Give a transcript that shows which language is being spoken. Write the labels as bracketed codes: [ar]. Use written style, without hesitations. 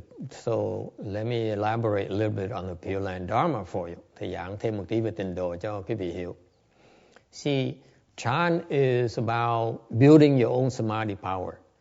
[en] So let me elaborate a little bit on the Pure Land Dharma for you. [vi] Thầy giảng thêm một tí về tịnh độ cho quý vị hiểu. [en] See, Chan is about building your own samadhi power.